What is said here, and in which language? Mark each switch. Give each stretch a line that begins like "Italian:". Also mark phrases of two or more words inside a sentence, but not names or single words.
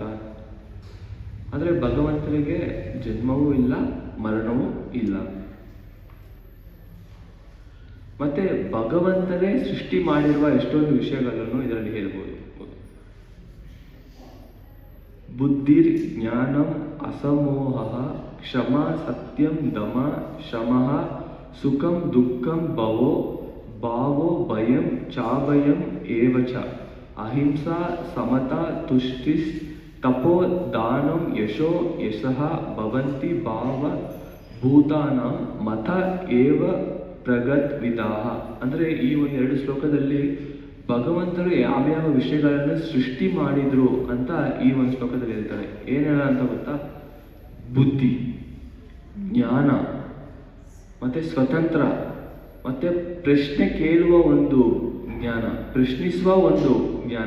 Kannada: ಆದರೆ ಭಗವಂತರಿಗೆ ಜನ್ಮವೂ ಇಲ್ಲ ಮರಣವೂ ಇಲ್ಲ. ಮತ್ತೆ ಭಗವಂತನೇ ಸೃಷ್ಟಿ ಮಾಡಿರುವ ಎಷ್ಟೊಂದು ವಿಷಯಗಳನ್ನು ಇದರಲ್ಲಿ ಹೇಳ್ಬೋದು.
Sanskrit: ಬುದ್ಧಿರ್ ಜ್ಞಾನಂ ಅಸಮೋಹ ಕ್ಷಮ ಸತ್ಯಂ ದಮ ಶಮಃ ಸುಖಂ ದುಃಖಂ ಭಾವೋ ಭಯಂ ಚಾಭಯಂ ಏವಚ ಅಹಿಂಸಾ ಸಮತಾ ತುಷ್ಟಿಸ್ ತಪೋ ದಾನಂ ಯಶೋ ಯಶಃ ಭವಂತಿ ಭಾವ ಭೂತಾನಾಂ ಮತ ಏವ ಪ್ರಗತ್ವಿದಾಹ.
Kannada: ಅಂದರೆ ಈ ಒಂದು 2 ಶ್ಲೋಕದಲ್ಲಿ ಭಗವಂತರು ಯಾವ್ಯಾವ ವಿಷಯಗಳನ್ನು ಸೃಷ್ಟಿ ಮಾಡಿದ್ರು ಅಂತ ಈ ಒಂದು ಶ್ಲೋಕದಲ್ಲಿ ಹೇಳ್ತಾರೆ. ಏನೆಲ್ಲ ಅಂತ ಗೊತ್ತಾ? ಬುದ್ಧಿ, ಜ್ಞಾನ, ಮತ್ತೆ ಸ್ವತಂತ್ರ, ಮತ್ತೆ ಪ್ರಶ್ನೆ ಕೇಳುವ ಒಂದು ಜ್ಞಾನ, ಪ್ರಶ್ನಿಸುವ ಒಂದು ಜ್ಞಾನ,